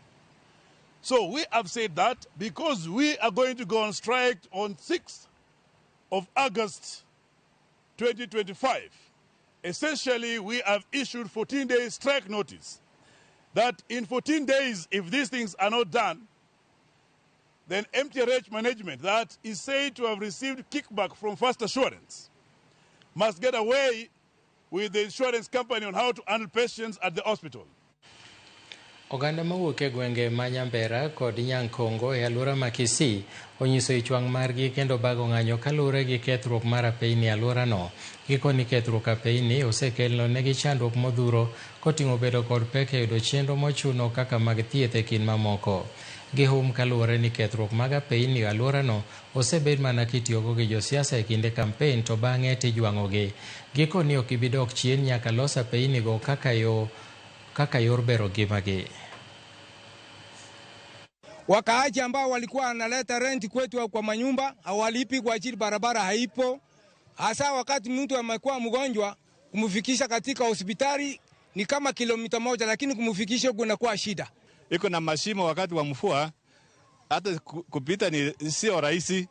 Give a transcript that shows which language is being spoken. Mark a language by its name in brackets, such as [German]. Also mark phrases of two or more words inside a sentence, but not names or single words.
[English] So we have said that because we are going to go on strike on 6th of August 2025, essentially we have issued 14-day strike notice that in 14 days, if these things are not done, then MTRH management that is said to have received kickback from First Assurance must get away with the insurance company on how to handle patients at the hospital. [Luo (Kenya and Tanzania)] Oganda mawuok e gwenge ma Nyambera kod Nyankongo e alwora ma Kisii onyiso ichwang' margi kendo bago ng'anyo kaluwore gi kethruok mar apeyni e alworano. Gikoni kethruok apeyni osekelo negi chandruok modhuro koting'o bedo kod pek e yudo chenro mochuno kaka mag thieth e kind mamoko. Gihum kaluwore ni kethruok mag apeyni e alworano osebed mana kitiyogo gi josiasa e kinde kampen to bang'e tijwang'ogi. Gikoni ok ibi dok chien nyaka los apeynigo kaka yor bero ngimagi. [Swahili] Wakaaji ambao walikuwa wanaleta rent kwetu kwa manyumba hawalipi kwa ajili barabara haipo. Hasa wakati mtu amekuwa mgonjwa kumfikisha katika hospitali ni kama kilomita 1 lakini kumfikisha kunakuwa shida. Iko na mashimo wakati wa mvua hata kupita ni sio rahisi.